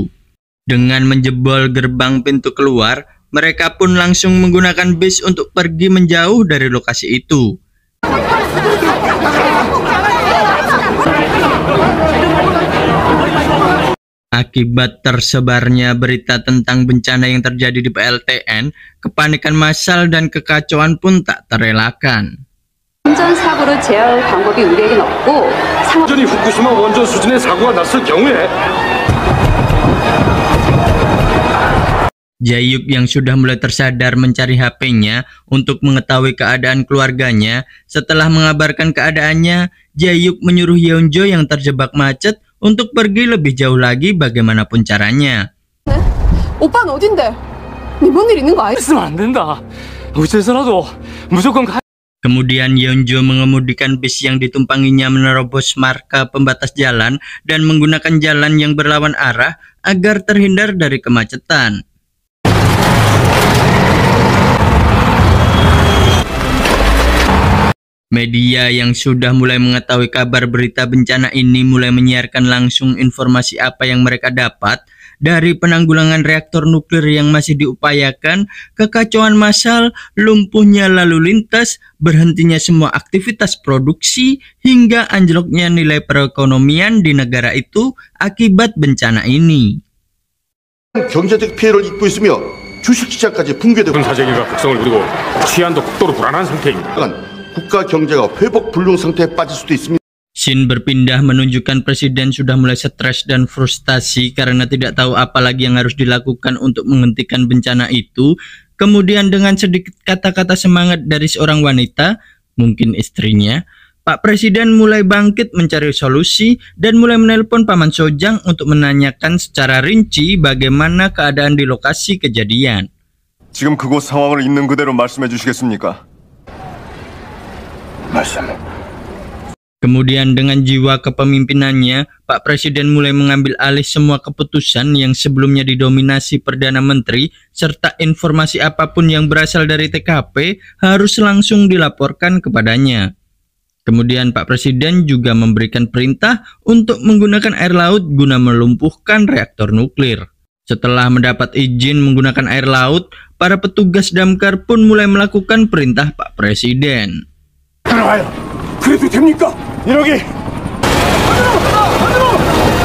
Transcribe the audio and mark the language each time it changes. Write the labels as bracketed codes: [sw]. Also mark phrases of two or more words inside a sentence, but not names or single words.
[id] Dengan menjebol gerbang pintu keluar, mereka pun langsung menggunakan bis untuk pergi menjauh dari lokasi itu. Akibat tersebarnya berita tentang bencana yang terjadi di PLTN, kepanikan massal dan kekacauan pun tak terelakkan. [ko] 원전 사고로 제어할 방법이 우리에겐 없고 완전히 후쿠시마 원전 수준의 사고가 났을 경우에 [id] Jae-yuk yang sudah mulai tersadar mencari HP-nya untuk mengetahui keadaan keluarganya. Setelah mengabarkan keadaannya, Jae-yuk menyuruh Yeonjo yang terjebak macet untuk pergi lebih jauh lagi bagaimanapun caranya. [ko] 오빠는 어딘데? 네 뭔 일 있는 거 아니야? 있으면 안 된다. 어째서라도 무조건 가. [id] Kemudian Yeonjo mengemudikan bis yang ditumpanginya menerobos marka pembatas jalan dan menggunakan jalan yang berlawan arah agar terhindar dari kemacetan. Media yang sudah mulai mengetahui kabar berita bencana ini mulai menyiarkan langsung informasi apa yang mereka dapat dari penanggulangan reaktor nuklir yang masih diupayakan, kekacauan massal, lumpuhnya lalu lintas, berhentinya semua aktivitas produksi, hingga anjloknya nilai perekonomian di negara itu akibat bencana ini. [ko] 경제적 피해를 입고 있으며 주식시장까지 붕괴되고 사재기가 극성을 부리고 치안도 극도로 불안한 상태입니다. 국가 경제가 회복 불능 상태에 빠질 수도 있습니다. [id] Scene berpindah menunjukkan presiden sudah mulai stres dan frustasi karena tidak tahu apa lagi yang harus dilakukan untuk menghentikan bencana itu. Kemudian dengan sedikit kata-kata semangat dari seorang wanita, mungkin istrinya, Pak Presiden mulai bangkit mencari solusi dan mulai menelpon Paman Sojang untuk menanyakan secara rinci bagaimana keadaan di lokasi kejadian. [ko] 지금 그곳 상황을 있는 그대로 말씀해 주시겠습니까? [id] Kemudian dengan jiwa kepemimpinannya, Pak Presiden mulai mengambil alih semua keputusan yang sebelumnya didominasi Perdana Menteri, serta informasi apapun yang berasal dari TKP harus langsung dilaporkan kepadanya. Kemudian Pak Presiden juga memberikan perintah untuk menggunakan air laut guna melumpuhkan reaktor nuklir. Setelah mendapat izin menggunakan air laut, para petugas damkar pun mulai melakukan perintah Pak Presiden. [ko] 그래도 됩니까? 이러기